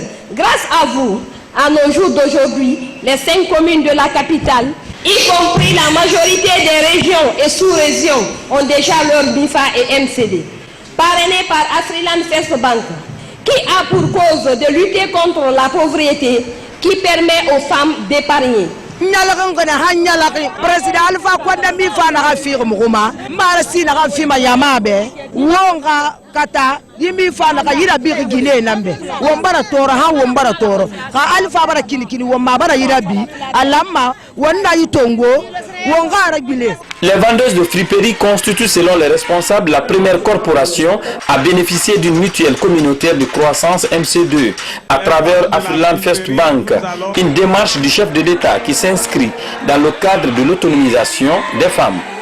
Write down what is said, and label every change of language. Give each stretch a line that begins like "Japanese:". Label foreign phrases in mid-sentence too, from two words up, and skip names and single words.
French: Grâce à vous, à nos jours d'aujourd'hui, les 5 communes de la capitale, y compris la majorité des régions et sous-régions, ont déjà leur BIFA et MCD. Parrainé par Afriland First Bank, qui a pour cause de lutter contre la pauvreté, qui permet aux femmes d'épargner.
Susu: Président Alpha Condé mi fa na afir muguma mara si na afima yamabe wonga kata yimi fa na yira bi gine nambe wombara toro ha wombara toro ka Alpha bara kinikini womma bara yira bi alamma wonna yitongo wonga arabile.
French: Les vendeuses de friperies constituent selon les responsables la première corporation à bénéficier d'une mutuelle communautaire de croissance MC2 à travers Afriland First Bank, une démarche du chef de l'État qui s'inscrit dans le cadre de l'autonomisation des femmes.